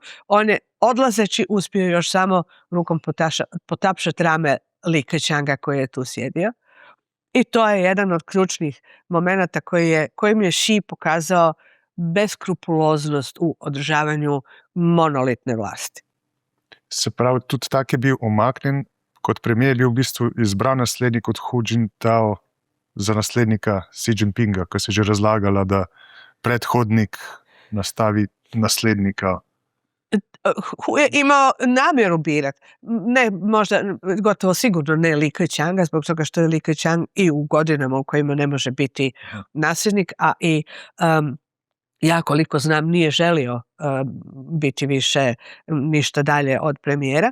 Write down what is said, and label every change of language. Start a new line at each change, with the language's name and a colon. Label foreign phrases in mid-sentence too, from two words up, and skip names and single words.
Croatian: On je odlazeći uspio još samo rukom potapšati rame Li Keqianga koji je tu sjedio. I to je jedan od ključnih momenata kojim je Xi pokazao beskrupuloznost u održavanju monolitne vlasti.
Slovenian: Se pravi, tudi tak je bil umaknjen, kot premijer je bil v bistvu izbran naslednik od Hu Jintao za naslednika Xi Jinpinga, ko se je že razlagala, da predhodnik nastavi naslednika.
Croatian: Hu je imao namjeru birati. Ne, možda, gotovo sigurno ne Li Keqianga, zbog toga što je Li Keqiang i u godinama u kojima ne može biti nasljednik, a i ja koliko znam nije želio biti više ništa dalje od premijera.